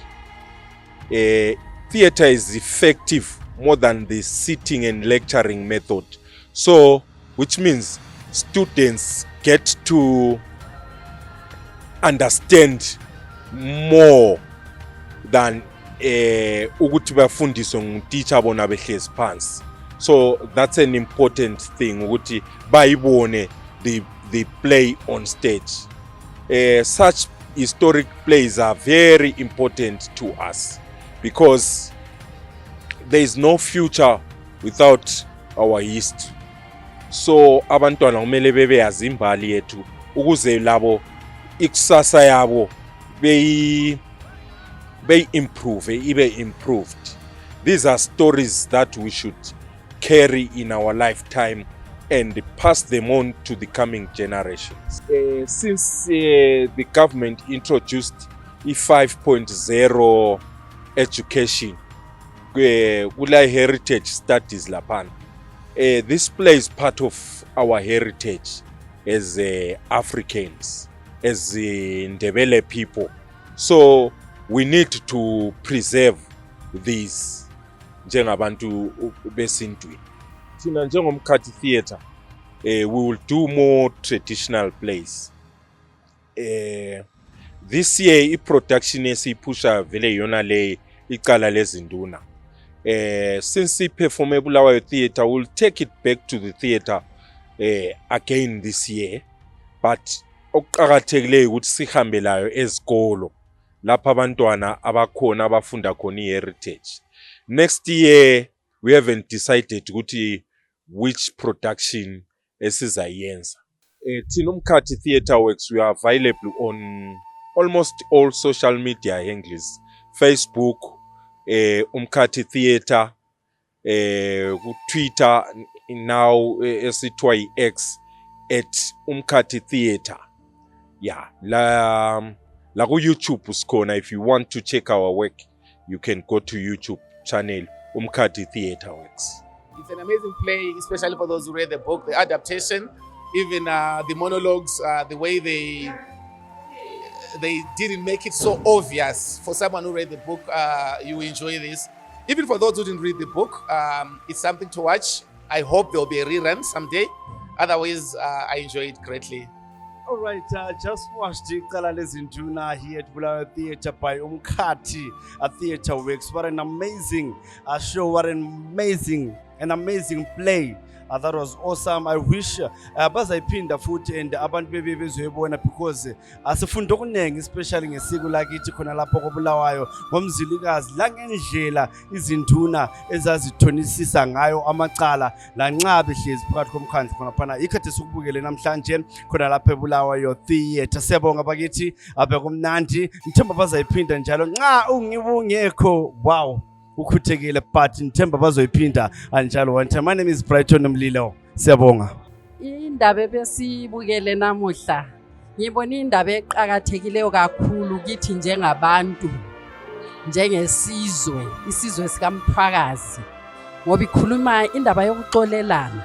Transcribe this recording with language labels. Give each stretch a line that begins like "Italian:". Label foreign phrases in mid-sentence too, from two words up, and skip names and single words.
English: Theatre is effective more than the sitting and lecturing method. So, which means students get to understand more than
North Ndebele: ukuthi bafundiswe ngutitsha bona behlezi phansi.
English: So that's an important thing
North Ndebele: ukuthi bayibone
English: the play on stage. Such historic plays are very important to us because there is no future without our history.
North Ndebele: So abantwana kumele bebe yazi imbali yethu ukuze labo ikusasa yabo
English: be improved. These are stories that we should carry in our lifetime and pass them on to the coming generations. Since the government introduced i-5.0 education, kula heritage studies lapana, this plays part of our heritage as Africans, as Ndebele people. So we need to preserve these
North Ndebele: njengabantu besintwini. Thina njengomkhathi
English: theatre, we will do more traditional plays. This year
North Ndebele: i-production esiyipusha vele yona le icala lezinduna.
English: Since iperform eBulawayo Theatre, we'll take it back to the theatre again this year.
North Ndebele: But okuqakathekileyo ukuthi sihambe layo ezikolo lapha abantwana abakhona abafunda khona i-heritage.
English: Next year we haven't decided ukuthi which production esizayenza. Thina uMkhathi Theatre Works, we are available on almost all social media handles. Facebook, uMkhathi Theatre, Twitter now
North Ndebele: esithiwa yi-X
English: at uMkhathi Theatre.
North Ndebele: Yeah, la ku YouTube usikhona.
English: If you want to check our work, you can go to YouTube channel uMkhathi Theatre Works. It's an amazing play, especially for those who read the book, the adaptation, even the monologues, the way they didn't make it so obvious. For someone who read the book, you enjoy this. Even for those who didn't read the book, it's something to watch. I hope there will be a rerun someday. Otherwise, I enjoy it greatly. All right, just watched Icala Lezinduna here at Bulawayo Theatre by uMkhathi Theatre Works. What an amazing show, what an amazing play. That was awesome.
North Ndebele: I wish bazayiphinda futhi and abantu bebe bezoyibona because asifunda okunengi especially ngesiko lakithi khona lapho koBulawayo ngomzilikazi la ngendlela izinduna ezazithonisisa ngayo amacala la nxa behlezi phakathi komkhandlu khona phana ikhathi sokubukele namhlanje khona lapho eBulawayo Theatre. Siyabonga bakithi abekumnandi ngithemba bazayiphinda njalo nxa ungibungekho. Wow, ukhuthekile but ngithemba bazoyiphinda anjalo
English: one time. My name is Brighton Mlilo.
North Ndebele: Siyabonga. Indaba ebesibukele namuhla ngibona indaba eqhakathekileyo kakhulu kithi njengabantu, njengesizwe, isizwe sikaMthwakazi, ngoba ikhuluma indaba yokuxolelana.